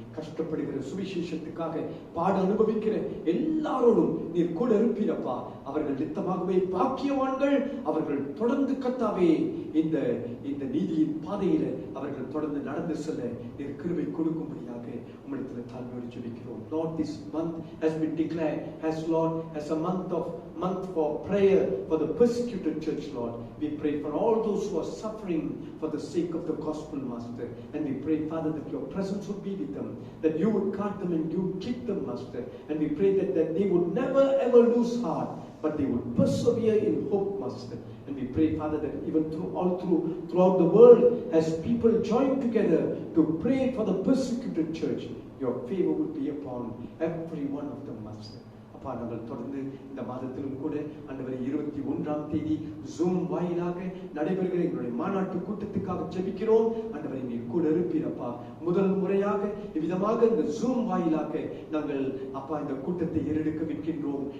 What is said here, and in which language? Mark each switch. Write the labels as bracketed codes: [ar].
[ta] கஷ்டப்படுகிற சுவிசேஷத்துக்காக பாட அனுபவிக்கிற எல்லாரோடும் நீர் கூட இருப்பீரப்பா. அவர்கள் நித்தமாகவே பாக்கியவான்கள். அவர்கள் தொடர்ந்து கர்த்தாவே இந்த நீதியின் பாதையில அவர்கள் தொடர்ந்து நடந்து செல்ல நீர் கிருபை கொடுக்கும்படியாக உம்மிடத்தில் தாழ்மையோடு ஜெபிக்கிறோம். [en] Lord, this month has been declared as a month for prayer for the persecuted church, Lord. We pray for all those who are suffering for the sake of the gospel, Master. And we pray, Father, that your presence would be with them, that you would guard them and you would keep them, Master. And we pray that they would never ever lose heart, but they would persevere in hope, Master. And we pray, Father, that even throughout the world, as people join together to pray for the persecuted church, your favor would be upon every one of them, Master. [ta] அப்பா, நாங்கள் தொடர்ந்து இந்த மாதத்திலும் கூட ஆண்டவரே 21ஆம் தேதி zoom வாயிலாக நடைபெறுகிற எங்களுடைய மாநாட்டு கூட்டத்துக்காக ஜெபிக்கிறோம். ஆண்டவரே நீர் கூட இருப்பீரப்பா. முதல் முறையாக இவ்விதமாக இந்த ஜூம் வாயிலாக நாங்கள் அப்பா இந்த கூட்டத்தை ஏறெடுக்க விற்கின்றோம்.